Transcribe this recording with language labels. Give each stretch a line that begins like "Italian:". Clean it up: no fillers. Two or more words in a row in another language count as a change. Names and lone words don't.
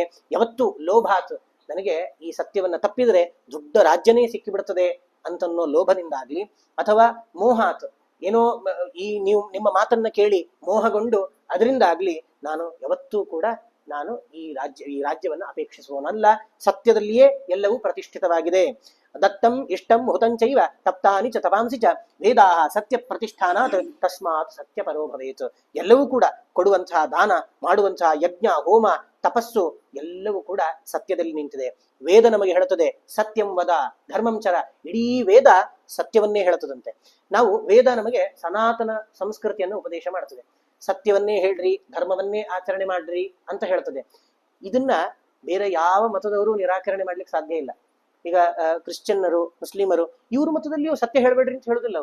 Kannada: ಯಾವತ್ತು ಲೋಭಾತ್, ನನಗೆ ಈ ಸತ್ಯವನ್ನ ತಪ್ಪಿದ್ರೆ ದೊಡ್ಡ ರಾಜ್ಯನೇ ಸಿಕ್ಕಿಬಿಡ್ತದೆ ಅಂತನ್ನೋ ಲೋಭದಿಂದಾಗ್ಲಿ, ಅಥವಾ ಮೋಹಾತ್, ಏನೋ ನೀವು ನಿಮ್ಮ ಮಾತನ್ನ ಕೇಳಿ ಮೋಹಗೊಂಡು ಅದರಿಂದಾಗ್ಲಿ ನಾನು ಯಾವತ್ತೂ ಕೂಡ ನಾನು ಈ ರಾಜ್ಯವನ್ನ ಅಪೇಕ್ಷಿಸುವನಲ್ಲ. ಸತ್ಯದಲ್ಲಿಯೇ ಎಲ್ಲವೂ ಪ್ರತಿಷ್ಠಿತವಾಗಿದೆ.
Sanskrit: ದತ್ತಂ ಇಷ್ಟಂ ಹುತಂಚೈವ ತಪ್ತಾನಿ ಚ ತಪಾಂಸಿ ಚ ವೇದಾಹ ಸತ್ಯ ಪ್ರತಿಷ್ಠಾನಾತ್ ತಸ್ಮಾತ್ ಸತ್ಯ ಪರೋ ಭವೇತ್.
Kannada: ಎಲ್ಲವೂ ಕೂಡ ಕೊಡುವಂತಹ ದಾನ, ಮಾಡುವಂತಹ ಯಜ್ಞ, ಹೋಮ, ತಪಸ್ಸು ಎಲ್ಲವೂ ಕೂಡ ಸತ್ಯದಲ್ಲಿ ನಿಂತಿದೆ. ವೇದ ನಮಗೆ ಹೇಳುತ್ತದೆ
Sanskrit: ಸತ್ಯಂ ವದ ಧರ್ಮಂ ಚರ.
Kannada: ಇಡೀ ವೇದ ಸತ್ಯವನ್ನೇ ಹೇಳುತ್ತದಂತೆ. ನಾವು ವೇದ ನಮಗೆ ಸನಾತನ ಸಂಸ್ಕೃತಿಯನ್ನು ಉಪದೇಶ ಮಾಡ್ತದೆ. ಸತ್ಯವನ್ನೇ ಹೇಳ್ರಿ, ಧರ್ಮವನ್ನೇ ಆಚರಣೆ ಮಾಡ್ರಿ ಅಂತ ಹೇಳ್ತದೆ. ಇದನ್ನ ಬೇರೆ ಯಾವ ಮತದವರು ನಿರಾಕರಣೆ ಮಾಡ್ಲಿಕ್ಕೆ ಸಾಧ್ಯ ಇಲ್ಲ. ಈಗ ಕ್ರಿಶ್ಚಿಯನ್ನರು, ಮುಸ್ಲಿಮರು, ಇವ್ರ ಮತದಲ್ಲಿಯೂ ಸತ್ಯ ಹೇಳ್ಬೇಡ್ರಿ ಅಂತ ಹೇಳುದಿಲ್ಲ.